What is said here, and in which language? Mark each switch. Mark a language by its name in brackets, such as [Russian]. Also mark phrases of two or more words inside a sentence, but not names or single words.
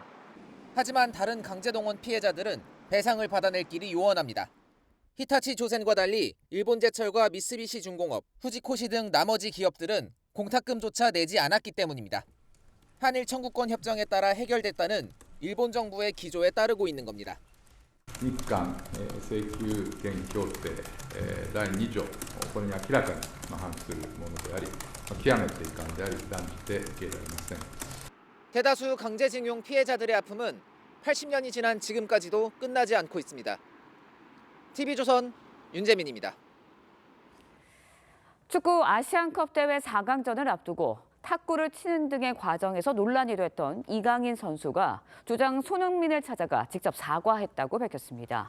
[Korean] 하지만 다른 강제동원 피해자들은 배상을 받아낼 길이 요원합니다. 히타치 조선과 달리 일본제철과 미쓰비시 중공업, 후지코시 등 나머지 기업들은 공탁금조차 내지 않았기 때문입니다. 한일 청구권 협정에 따라 해결됐다는 일본 정부의 기조에 따르고 있는 겁니다. [Japanese] 日韓請求権協定第2条、これに明らかに反するものであり、極めて遺憾であり断じて受け入れられません。 [Korean] 대다수 강제징용 피해자들의 아픔은 80년이 지난 지금까지도 끝나지 않고 있습니다. TV조선 윤재민입니다. 축구 아시안컵 대회 4강전을 앞두고 탁구를 치는 등의 과정에서 논란이 됐던 이강인 선수가 주장 손흥민을 찾아가 직접 사과했다고 밝혔습니다.